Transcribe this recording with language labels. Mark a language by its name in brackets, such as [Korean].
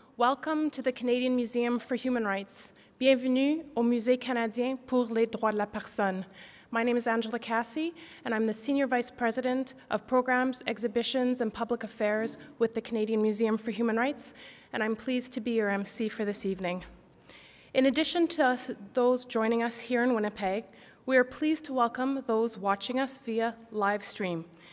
[English] Welcome to the Canadian Museum for Human Rights. [French] Bienvenue au Musée canadien pour les droits de la personne. [English] My name is Angela Cassie, and I'm the Senior Vice President of Programs, Exhibitions, and Public Affairs with the Canadian Museum for Human Rights, and I'm pleased to be your MC for this evening. In addition to those joining us here in Winnipeg, we are pleased to welcome those watching us via live stream.